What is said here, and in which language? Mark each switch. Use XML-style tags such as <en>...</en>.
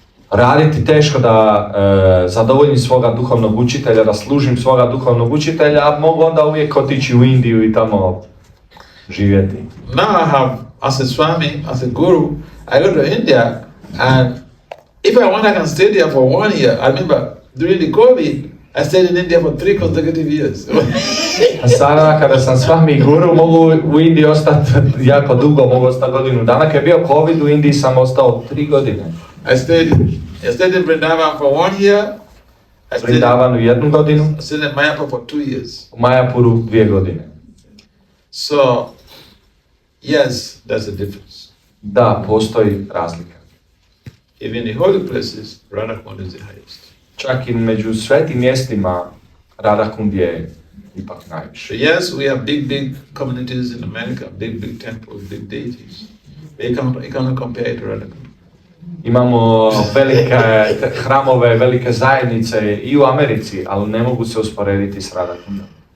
<hr>raditi teško da zadovoljim svoga duhovnog učitelja, da služim svoga duhovnog učitelja, a mogu onda uvijek otići u Indiju i tamo živjeti.</hr> <en>Now I have, as a Swami, as a Guru, I go to India, and if I want, I can stay there for 1 year. I remember during the COVID, I stayed in India for 3 consecutive years.</en> <hr>A sada kada sam Swami i Guru, mogu u Indiji ostati jako dugo, mogu ostati godinu dana. Kad je bio COVID, u Indiji sam ostao 3 godine.</hr> <en>I stayed in Vrindavan for 1 year.</en> <hr>U Vrindavanu 1 godinu.</hr> <en>I stayed in Mayapur for 2 years.</en> <hr>U Mayapuru 2 godine.</hr> <en>So, yes, there's a difference.</en> <hr>Da, postoji razlika.</hr> <en>Even in holy places, Radhakund is the highest.</en> <hr>Čak i među svetim mjestima Radhakund je ipak najviše.</hr> <en>So yes, we have big communities in America, big temples, big deities. You cannot compare it to Radhakund.</en> <hr>Imamo velike hramove, velike zajednice i u Americi, ali ne mogu se usporediti s Radhakundom.</hr>